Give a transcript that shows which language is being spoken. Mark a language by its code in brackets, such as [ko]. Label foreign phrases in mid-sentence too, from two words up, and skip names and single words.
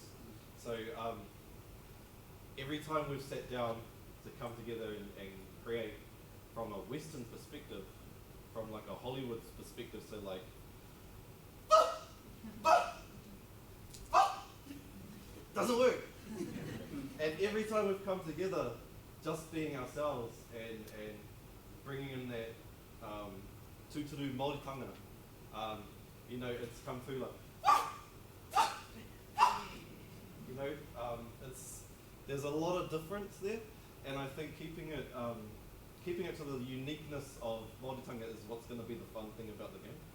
[en] So every time we've sat down to come together and create from a Western perspective, from like a Hollywood perspective, so like, doesn't work. And every time we've come together just being ourselves and bringing in that [mi] tūturu Māori tangana. [en] You know, it's come through like, you know, there's a lot of difference there, and I think keeping it to the uniqueness of Māori tanga is what's going to be the fun thing about the game.